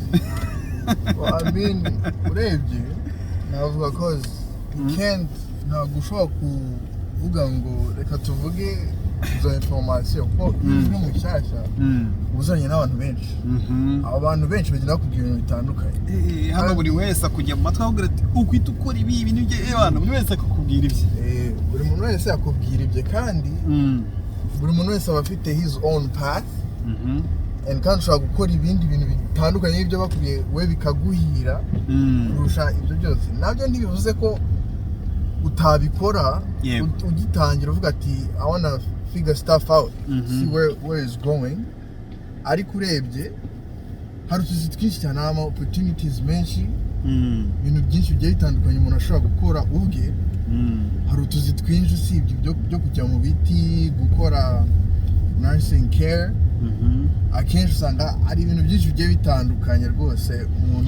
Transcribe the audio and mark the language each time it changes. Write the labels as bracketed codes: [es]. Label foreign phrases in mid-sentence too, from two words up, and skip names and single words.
[rw] Urebye navuga ko ntabwo ushobora kuvuga ngo reka tuvuge izo information ko izwi mu cyashya uzanye n'abantu benshi. Abo bantu benshi bagenda bakubwira ibintu bitandukanye. Hano buri wese akujya mu matwi avuga ati ukwita ukora ibi n'ibyo, buri wese akakubwira ibye. Buri muntu wese yakubwira ibye, kandi buri muntu wese aba afite [en] his own path, [rw] kandi ushobora gukora ibindi bintu bitandukanye n'ibyo bakubwiye we bikaguhira kurusha ibyo byose. Nabyo ntibivuze ko utabikora ugitangira uvuga ati [en] I wanna figure stuff out, see where it's going. [rw] Ariko urebye hari utuzi twinshi cyane, ama opportunities menshi, ibintu byinshi bigiye bitandukanye umuntu ashobora gukora ubwe. Hari utuzi twinshi usibye byo kujya mu biti, gukora [en] nursing care. [rw] Akenshi usanga ari ibintu byinshi bigiye bitandukanye rwose umuntu.